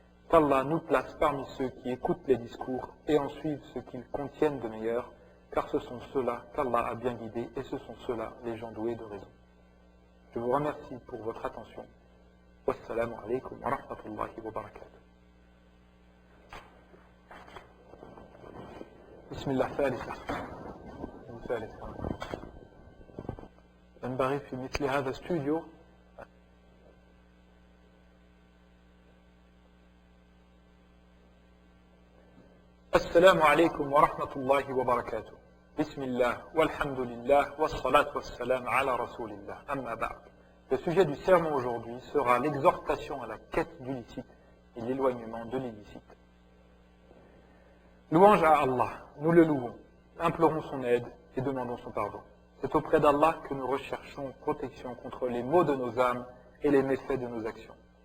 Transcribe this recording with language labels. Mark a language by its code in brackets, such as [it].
[fr] Qu'Allah nous place parmi ceux qui écoutent les discours et en suivent ce qu'ils contiennent de meilleur, car ce sont ceux-là qu'Allah a bien guidés et ce sont ceux-là les gens doués de raison. Je vous remercie pour votre attention. [ar] Wassalamu alaikum wa rahmatullahi wa barakatuh. Bismillah ثالثة. ينبغي في مثل هذا الاستوديو السلام عليكم ورحمة الله وبركاته. بسم الله والحمد لله والصلاة والسلام على رسول الله. أما بعد. [fr] Le sujet du sermon aujourd'hui sera l'exhortation à la quête du licite et l'éloignement de l'illicite. Louange à Allah, nous le louons, implorons son aide et demandons son pardon. C'est auprès d'Allah que nous recherchons protection contre les maux de nos âmes et les méfaits de nos actions.